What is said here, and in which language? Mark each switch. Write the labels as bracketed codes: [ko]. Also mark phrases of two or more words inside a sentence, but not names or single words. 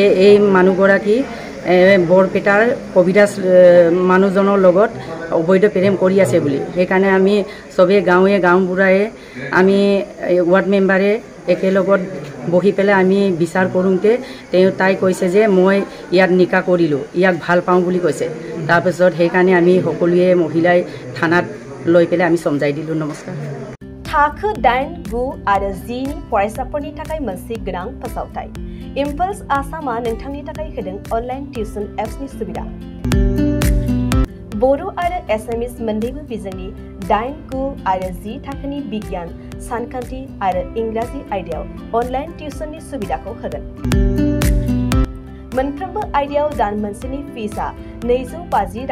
[as] এই মানুহগৰাকী বৰপেটাৰ কবিৰাজ মানুহজনৰ লগত অবৈধ প্ৰেম কৰি আছে বুলি সেইকাৰণে আমি চবেই গাঁওবুঢ়াই আমি ৱাৰ্ড মেম্বাৰে একেলগত বহি পেলাই আমি বিচাৰ কৰোঁতে তাই কৈছে যে মই ইয়াত নিকা কৰিলোঁ ইয়াক ভাল পাওঁ বুলি কৈছে তাৰপিছত সেইকাৰণে আমি সকলোৱে মহিলাই থানাত লৈ পেলাই আমি সমজাই দিলোঁ নমস্কাৰ [brx] थाखो 8, 9 आरो 10 नि फरायसाफोरनि थाखाय मोनसे गोनां फोसावथाय इम्पल्स आसामा नोंथांनि थाखाय होदों [en] online tuition [brx] एप्सनि सुबिदा बर' आरो एसामिस मोन्नैबो बिजोंनि 8, 9 आरो 10 थाखोनि बिगियान सानखान्थि आरो इंराजि आयदायाव [en] online tuition [brx] सुबिदाखौ होगोन मोनफ्रोमबो आयदायाव दान मोनसेनि फिसआ 250